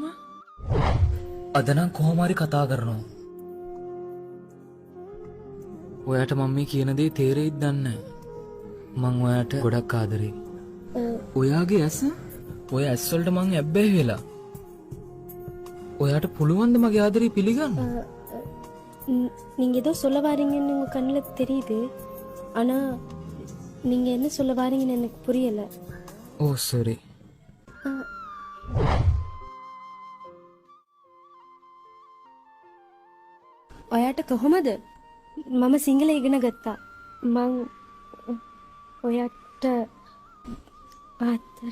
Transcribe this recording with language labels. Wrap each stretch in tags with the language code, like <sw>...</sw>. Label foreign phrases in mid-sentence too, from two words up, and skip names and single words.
<si>අද නම් කොහොම හරි කතා කරනවා. ඔයාට මම මේ කියන දේ තේරෙයිද දන්නේ නැහැ. මං ඔයාට ගොඩක් ආදරෙයි. ඔයාගේ ඇස ඔය ඇස් වලට මං ඇබ්බැහි වෙලා. ඔයාට පුළුවන් ද මගේ ආදරේ පිළිගන්න?</si> <ta>நீங்க ஏதோ சொல்ல வாரீங்கன்னு உங்க கண்ணில் தெரியுது. ஆனா நீங்க என்ன சொல்ல வாரீங்கன்னு எனக்கு புரியல.</ta> <en>Oh sorry.</en> <si>ඔයාට කොහොමද? මම සිංහල ඉගෙන ගත්තා. මං ඔයාට ආතර.</si>